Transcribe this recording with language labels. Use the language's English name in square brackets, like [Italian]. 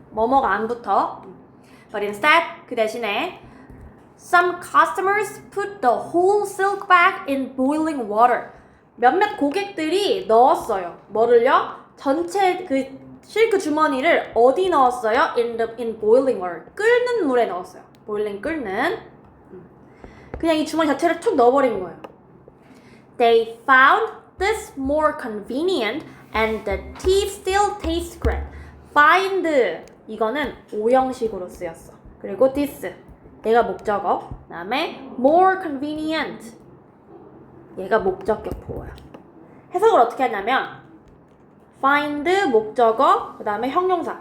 [Korean] 뭐뭐가 안 붙어. [English] but instead, [Korean] 그 대신에 [English] some customers put the whole silk bag in boiling water. [Korean] 몇몇 고객들이 넣었어요. 뭐를요? 전체 그 실크 주머니를 어디 넣었어요? [English] in boiling water. [Korean] 끓는 물에 넣었어요. boiling, 끓는. 그냥 이 주머니 자체를 툭 넣어버린 거예요. [English] They found this more convenient and the tea still tastes great. [Korean] find, 이거는 오형식으로 쓰였어. 그리고 this, 얘가 목적어. 그 다음에 more convenient, 얘가 목적격 보호야. 해석을 어떻게 하냐면 find 목적어, 그 다음에 형용사.